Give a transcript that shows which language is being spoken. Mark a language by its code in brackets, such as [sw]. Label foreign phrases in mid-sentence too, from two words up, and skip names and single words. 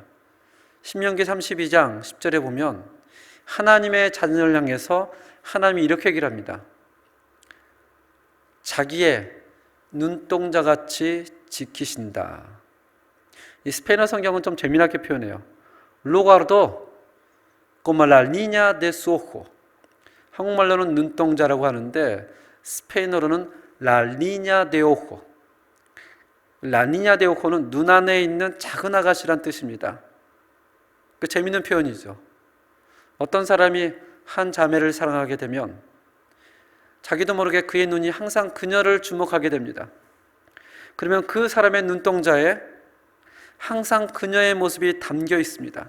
[ko] 신명기 32장 10절에 보면 하나님의 자녀를 향해서 하나님이 이렇게 얘기를 합니다. 자기의 눈동자같이 지키신다. 이 스페인어 성경은 좀 재미나게 표현해요. [es] Lugardo como la niña de su ojo. [ko] 한국말로는 눈동자라고 하는데 스페인어로는 [es] La niña de ojo. La niña de ojo [ko] 는 눈 안에 있는 작은 아가씨란 뜻입니다. 그 재미있는 표현이죠. 어떤 사람이 한 자매를 사랑하게 되면 자기도 모르게 그의 눈이 항상 그녀를 주목하게 됩니다. 그러면 그 사람의 눈동자에 항상 그녀의 모습이 담겨 있습니다.